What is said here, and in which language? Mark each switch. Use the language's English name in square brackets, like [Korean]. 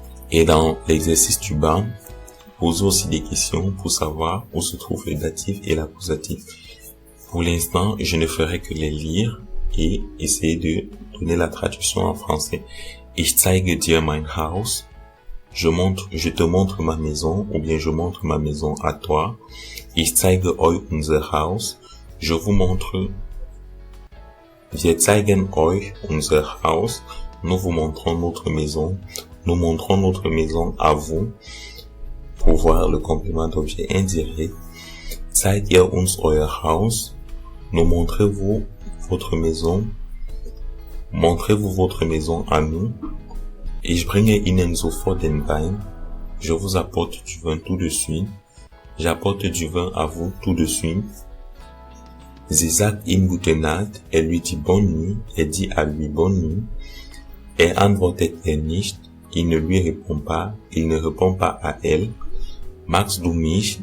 [French] Et dans l'exercice du bas, posez aussi des questions pour savoir où se trouve le datif et l'accusatif. Pour l'instant, je ne ferai que les lire et essayer de donner la traduction en français. [German] Ich zeige dir mein Haus. [French] Je te montre ma maison, ou bien je montre ma maison à toi. [German] Ich zeige euch unser Haus. [French] Je vous montre. [German] Wir zeigen euch unser Haus. [French] Nous vous montrons notre maison. Nous montrons notre maison à vous. Pour voir le complément d'objet indirect. [German] Zeigt ihr uns euer Haus. [French] Nous montrez-vous votre maison. Montrez-vous votre maison à nous. [German] Ich bringe Ihnen sofort den Wein. [French] Je vous apporte du vin tout de suite. J'apporte du vin à vous tout de suite. [German] Sie sagt ihm gute Nacht. [French] Elle lui dit bonne nuit. Elle dit à lui bonne nuit. [German] Antwortet nicht. [French] Il ne lui répond pas. Il ne répond pas à elle. [German] Magst du mich?